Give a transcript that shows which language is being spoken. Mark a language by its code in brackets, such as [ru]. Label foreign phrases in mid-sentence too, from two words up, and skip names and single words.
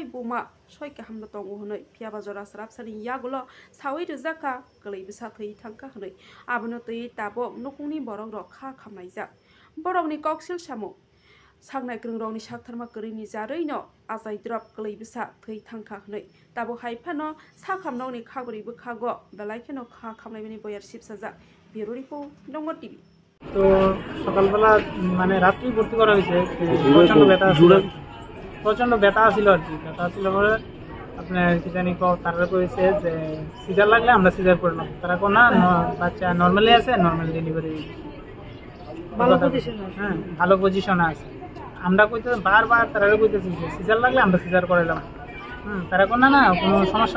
[trp] Buma Soika Hamnatongo Honoi Piabazora Sarapsani Yagulo Sawi Zaka Kalibisa Kai Tanka Honoi Abunoti Tabo Nukuni Borong Ka Kamaiza Borongni Koksil Samu Sangnai Grungrongni Saktharma Kurini Jarino Azai Drop Kalibisa Kai Tanka Honoi Tabo Haipano Sakamnoni Kaguri Bukago Belaikano Ka Kamlaimani Boyar Sipsaza Biruripo Dongo TV [bn] তো সকালবেলা মানে রাত্রি ভর্তি করা হয়েছে প্রচন্ড ব্যথা ছিল আর কি ব্যথা ছিল বলে আপনার কি জানি তারা করেছে যে সিজার লাগলে আমরা সিজার করলাম তারা না বাচ্চা নর্মালি আছে [en] normal delivery [bn] হ্যাঁ ভালো পজিশনে আছে আমরা কইতে বারবার তারা কইতেছি যে সিজার লাগলে আমরা সিজার করাইলাম তারা না কোনো সমস্যা